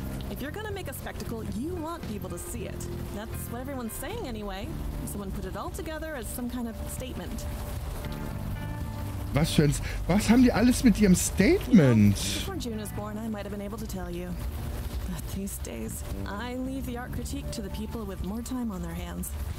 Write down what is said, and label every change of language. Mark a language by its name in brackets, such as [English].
[English] If you're gonna make a spectacle, you want people to see it. That's what everyone's saying anyway. Someone put it all together as some kind of statement. [German] Was für ein... Was haben die alles mit ihrem Statement? [English] Before June was born, I might have been able to tell you. But these days, I leave the art critique to the people with more time on their hands.